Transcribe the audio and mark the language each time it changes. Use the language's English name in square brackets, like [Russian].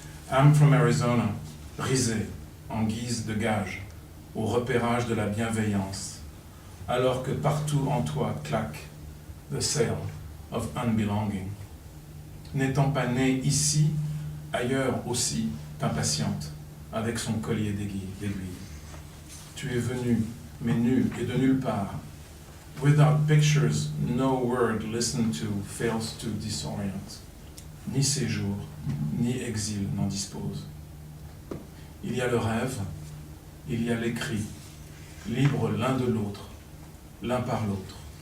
[English] I'm from Arizona, [French] risé en guise de gage au repérage de la bienveillance, alors que partout en toi claque [English] the sail of unbelonging. [French] N'étant pas né ici, ailleurs aussi t'impatiente avec son collier d'aiguilles. Tu es venu, mais nu et de nulle part. [English] Without pictures, no word listened to fails to disorient. [French] Ni séjour, ni exil n'en dispose. Il y a le rêve, il y a l'écrit, libres l'un de l'autre, l'un par l'autre.